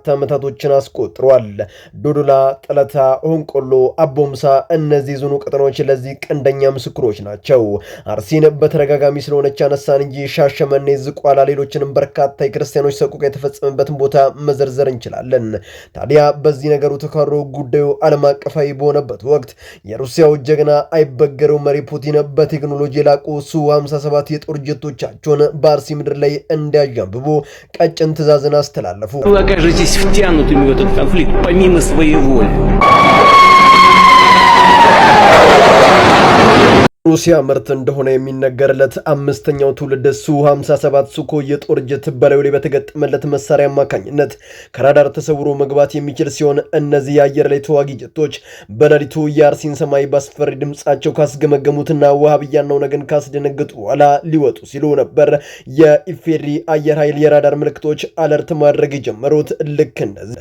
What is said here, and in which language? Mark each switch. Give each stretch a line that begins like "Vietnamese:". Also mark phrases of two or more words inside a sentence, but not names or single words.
Amharic: ዓመታቶችን አስቆጥሯል። ዶዶላ፣ ጠለታ፣ ሆንቆሎ፣ አቦምሳ እነዚህ ዞኑ ቀጠናዎች ለዚህ ቀንደኛ ምስክሮች ናቸው። አርሲን በተደጋጋሚ ስለሆነች አነሳን እንጂ ሻሸመኔ፣ ዝቋላ፣ ሌሎችንም በርካታ የክርስቲያኖች ሰቆቃ የተፈጸመበትን ቦታ መዘርዘር እንችላለን። ታዲያ በዚህ ነገሩ ተካሮ ጉዳዩ ዓለም አቀፋዊ በሆነበት ወቅት የሩሲያው ጀግና አይበገረው መሪ ፑቲን በቴክኖሎጂ የላቁ ሱ-57 የጦር ጀቶቻቸውን በአርሲ ምድር ላይ እንዲያዣብቡ ቀጭን ትዕዛዝን አስተላለፉ።
Russian: окажетесь втянутыми в этот конфликт помимо своей воли.
Amharic: ሩሲያ ምርት እንደሆነ የሚነገርለት አምስተኛው ትውልድ ሱ-57 ሱኮ የጦር ጀት በላዩ ላይ በተገጠመለት መሳሪያ አማካኝነት ከራዳር ተሰውሮ መግባት የሚችል ሲሆን እነዚህ የአየር ላይ ተዋጊ ጀቶች በሌሊቱ የአርሲን ሰማይ ባስፈሪ ድምጻቸው ካስገመገሙትና ወሃብያና ኦነግን ካስደነገጡ በኋላ ሊወጡ ሲሉ ነበር የኢፌድሪ አየር ኃይል የራዳር ምልክቶች አለርት ማድረግ የጀመሩት። ልክ እንደዚህ